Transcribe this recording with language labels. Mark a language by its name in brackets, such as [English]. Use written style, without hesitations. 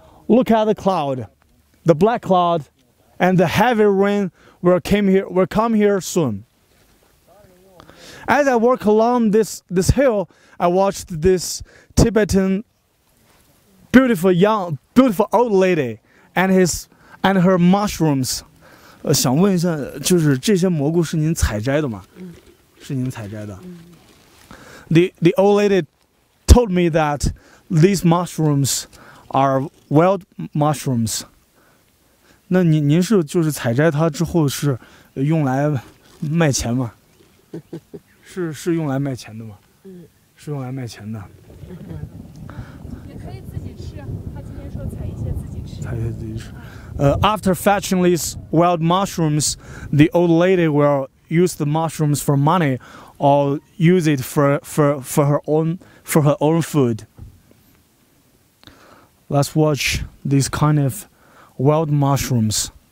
[English] Look at the cloud, the black cloud, and the heavy rain will come here soon. As I walk along this hill, I watched this Tibetan beautiful old lady and her mushrooms. [Chinese] 想问一下，就是这些蘑菇是您采摘的吗？是您采摘的。 [English] The old lady told me that these mushrooms are wild mushrooms. [Chinese] 那您是就是采摘它之后是用来卖钱吗？是用来卖钱的吗？是用来卖钱的。也可以自己吃，他今天说采一些自己吃。采一些自己吃。 [English] After fetching these wild mushrooms, the old lady will use the mushrooms for money, or use it for her own food. Let's watch these kind of wild mushrooms.